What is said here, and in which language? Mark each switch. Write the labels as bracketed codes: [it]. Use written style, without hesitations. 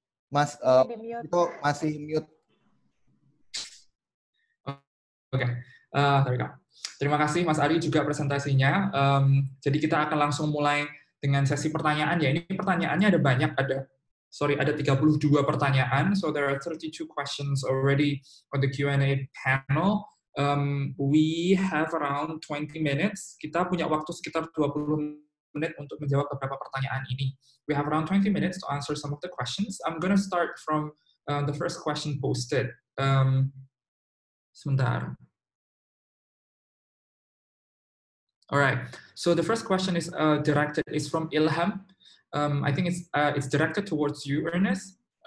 [id] Mas, itu masih mute. Oke, terima kasih Mas Ari juga presentasinya. Jadi kita akan langsung mulai dengan sesi pertanyaan ya. Ini pertanyaannya ada banyak, ada sorry, ada 32 pertanyaan. [en] So there are 32 questions already on the Q&A panel. We have around 20 minutes. [id] Kita punya waktu sekitar 20 menit untuk menjawab beberapa pertanyaan ini. [en] We have around 20 minutes to answer some of the questions. I'm going to start from the first question posted. [id] Sebentar. [en] All right. So the first question is is from Ilham. I think it's directed towards you, Ernest.